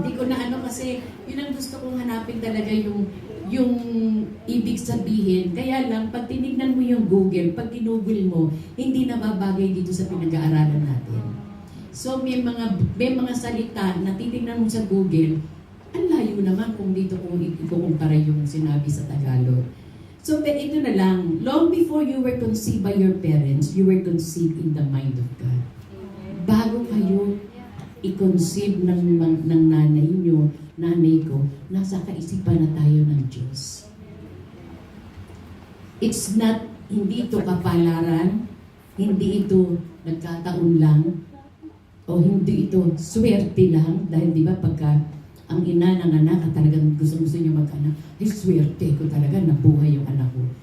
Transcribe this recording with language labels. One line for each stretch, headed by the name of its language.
Filipino: Hindi ko na kasi yun ang gusto kong hanapin talaga yung ibig sabihin. Kaya lang, pag tinignan mo yung Google, pag ginugol mo, hindi nababagay dito sa pinag-aaralan natin. So may mga salita na titignan mo sa Google, ang layo naman kung dito kung ikukumpara yung sinabi sa Tagalog. So ito na lang,
English: long before you were conceived by your parents, you were conceived in the mind of God.
Filipino: Bago kayo i-conceive ng nanay nyo, nanay ko, nasa kaisipan na tayo ng Diyos.
English: It's not,
Filipino: hindi ito kapalaran, hindi ito nagkataon lang, o hindi ito swerte lang, dahil di ba pagka ang ina ng anak at talagang gusto niya mag-anak, ay swerte ko talaga, nabuhay yung anak ko.